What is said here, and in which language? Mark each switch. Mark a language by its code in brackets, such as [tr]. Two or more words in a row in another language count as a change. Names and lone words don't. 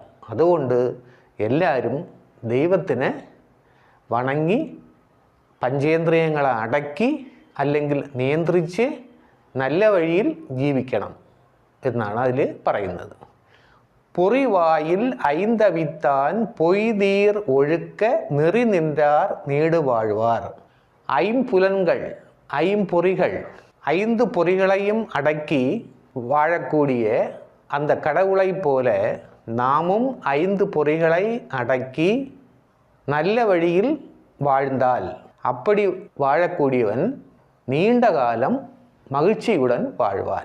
[ml] അതുകൊണ്ട് എല്ലാവരും ദൈവത്തിനെ വണങ്ങി പഞ്ചേന്ദ്രിയങ്ങളെ അടക്കി അല്ലെങ്കിൽ നിയന്ത്രിച്ച് നല്ല വഴിയിൽ ജീവിക്കണം എന്നാണ് അതിൽ പറയുന്നത്. [ta] பொறிவாயில் ஐந்தவித்தான் பொய்தீர் ஒழுக்க நெறி நின்றார் நீடுவாழ்வார். ஐம்புலன்கள், ஐம்பொறிகள், 5 பொறிகளையும் அடக்கி வாழக்கூடிய அந்த கடவுளை போல நாமும் 5 பொறிகளை அடக்கி நல்ல வழியில் வாழ்ந்தால், அப்படி வாழக்கூடியவன் நீண்ட காலம் மகிழ்ச்சியுடன் வாழ்வான்.